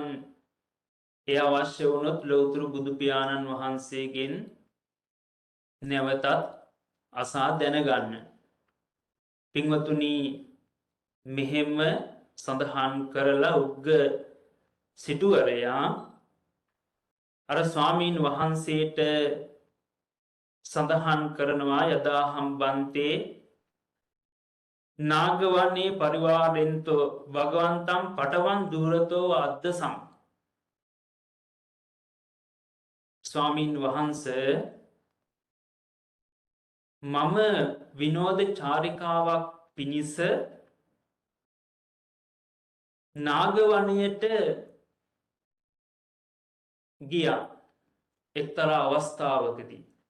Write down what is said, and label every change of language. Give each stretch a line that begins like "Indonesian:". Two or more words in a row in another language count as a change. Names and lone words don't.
Sinhala: එය අවශ්‍ය වුණොත් ලෞතුරු බුදු පියාණන් වහන්සේගෙන් නැවතත් අසා දැනගන්න. පින්වතුනි මෙහෙම සඳහන් කරලා උග්ග සිටුවරයා අර ස්වාමීන් වහන්සේට සඳහන් කරනවා
Pali: යදා හම්බන්තේ නාගවනේ පරිවාරෙන්තෝ භගවන්තම් පටවන් දූරතෝ අද්දසම්.
Sinhala: ස්වාමීන් වහන්සේ මම විනෝද චාරිකාවක් පිණිස නාගවනයට ගියා එක්තරා අවස්ථාවකදී.